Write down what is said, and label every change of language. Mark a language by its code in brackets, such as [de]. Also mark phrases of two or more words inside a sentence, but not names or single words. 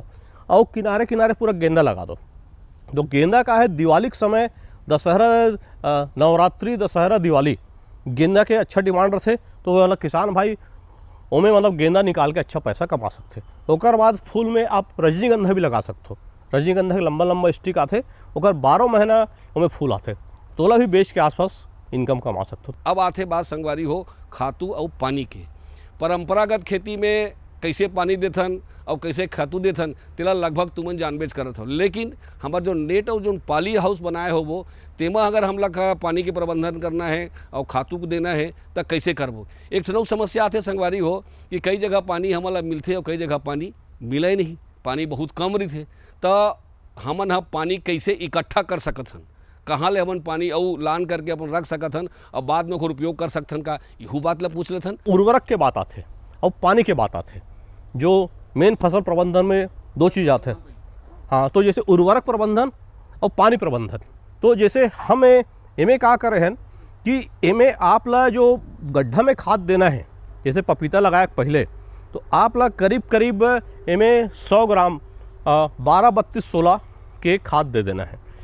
[hne] और किनारे किनारे पूरा गेंदा लगा दो। तो गेंदा का है दिवाली के समय, दशहरा, नवरात्रि, दशहरा, दिवाली गेंदा के अच्छा डिमांड रहते। तो मतलब किसान भाई उनमें मतलब गेंदा निकाल के अच्छा पैसा कमा सकते। ओकर बाद फूल में आप रजनीगंधा भी लगा सकते हो। रजनीगंधा के लंबा लंबा स्टिक आते, ओकर 12 महीना उनमें फूल आते। तोला भी बेच के आसपास इनकम कमा सकते हो। अब आते बात संगवारी हो खातू और पानी के। परंपरागत खेती में कैसे पानी देथन और कैसे खातू देथन तेला लगभग तुमन जानबेच करत हो। लेकिन हमार जो नेट और जो [en] poly house [hne] बनाए हो वो तेमा अगर हम लोग का पानी के प्रबंधन करना है और खातू को देना है तो कैसे करबो। एक ठनौ समस्या आते संगवारी हो कि कई जगह पानी हमला मिलते और कई जगह पानी मिले नहीं, पानी बहुत कम रही। तो हमन ह पानी कैसे इकट्ठा कर सकत हन, कहाँ ले हमन पानी और लान करके अपन रख सकत हन और बाद में ओकर उपयोग कर सकथन का, यहू बात ला पूछ लेथन। उर्वरक के बात आते और पानी के बात आते। जो मेन फसल प्रबंधन में 2 चीज़ आते हैं। हाँ, तो जैसे उर्वरक प्रबंधन और पानी प्रबंधन। तो जैसे हम एमें का करे हैं कि एमें आप ला जो गड्ढा में खाद देना है, जैसे पपीता लगाए पहले तो आप ला करीब करीब एमें 100 ग्राम 12-32-16 के खाद दे देना है।